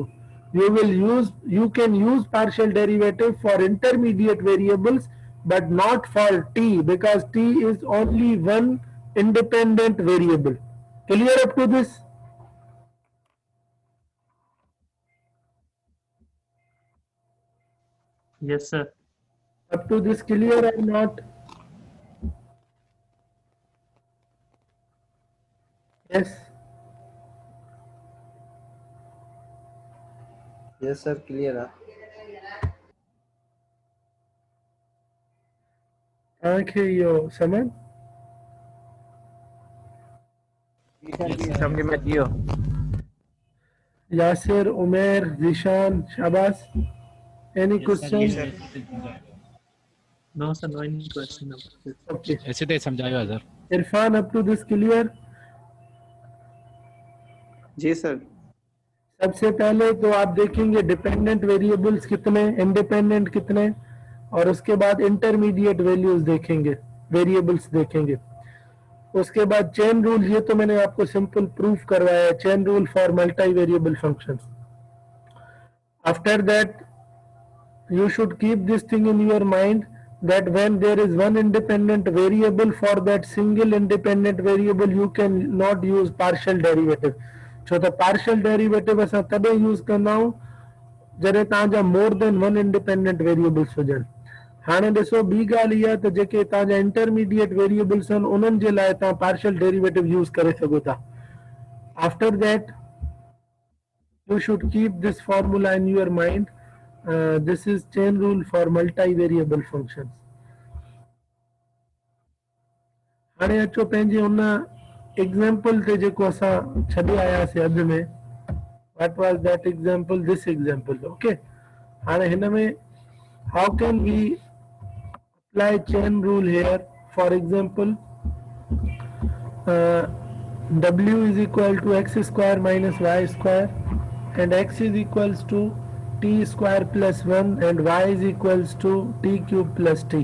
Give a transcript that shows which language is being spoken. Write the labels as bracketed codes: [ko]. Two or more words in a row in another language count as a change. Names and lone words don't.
[en] You can use partial derivative for intermediate variables, but not for t, because t is only one independent variable. Clear up to this? yes sir Up to this clear or not? Yes. Yes sir, clear है. [sd] तव्हांखे इहो समझ? समझ में अची वियो. [en] Yasir, Umair, Zishan, Shabazz. Any questions? no sir no any question Okay. [hi] ऐसे तो समझाया सर. [en] Irfan, up to this clear? [hi] जी सर. सबसे पहले तो आप देखेंगे [en] dependent variables [hi] कितने, इंडिपेंडेंट कितने, और उसके बाद [en] intermediate values [hi] देखेंगे, वेरिएबल्स देखेंगे. उसके बाद [en] chain rule, [hi] ये तो मैंने आपको [en] simple proof [hi] करवाया है, [en] chain rule for multi variable functions. after that you should keep this thing in your mind that when there is one independent variable, for that single independent variable you can not use partial derivative. So the partial derivative [sd] असां तॾहिं यूज़ कंदा आहियूं जॾहिं तव्हांजा [en] more than one independent variables [sd] हुजनि. हाणे ॾिसो ॿी ॻाल्हि इहा त जेके तव्हांजा [en] intermediate variables [sd] आहिनि उन्हनि जे लाइ तव्हां [en] partial derivative use [sd] करे सघो था. [en] after that you should keep this formula in your mind. This is chain rule for multi-variable functions. [sd] हाणे अचो पंहिंजे उन एग्जाम्पल ते जेको असां छॾे आयासीं अॼु में. [en] What was that example? This example. Okay. [sd] हाणे हिन में [en] how can we apply chain rule here? For example, w is equal to x square minus y square, and x is equals to t square plus 1, and y is equals to t cube plus t.